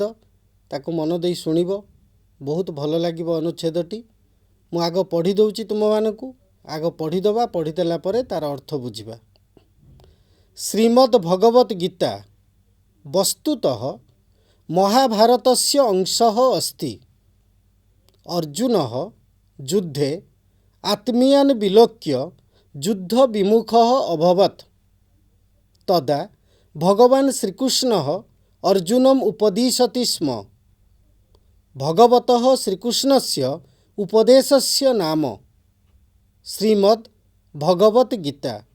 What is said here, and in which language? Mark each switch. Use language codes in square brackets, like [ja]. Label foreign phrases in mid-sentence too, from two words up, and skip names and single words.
[or] ତାକୁ ମନ ଦେଇ ଶୁଣିବ, ବହୁତ ଭଲ ଲାଗିବ ଅନୁଚ୍ଛେଦଟି। ମୁଁ ଆଗ ପଢ଼ି ଦେଉଛି ତୁମମାନଙ୍କୁ। ଆଗ ପଢ଼ିଦେବା, ପଢ଼ିଦେଲା ପରେ ତାର ଅର୍ଥ ବୁଝିବା। [sa] श्रीमद् भगवत गीता वस्तुतः महाभारतस्य अंशः अस्ति। अर्जुनः युद्धे आत्मीयान् विलोक्य युद्धविमुखः अभवत्। तदा भगवान् श्रीकृष्णः अर्जुनम् उपदिशति स्म। भगवतः श्रीकृष्णस्य उपदेशस्य नाम श्रीमद् भगवत गीता।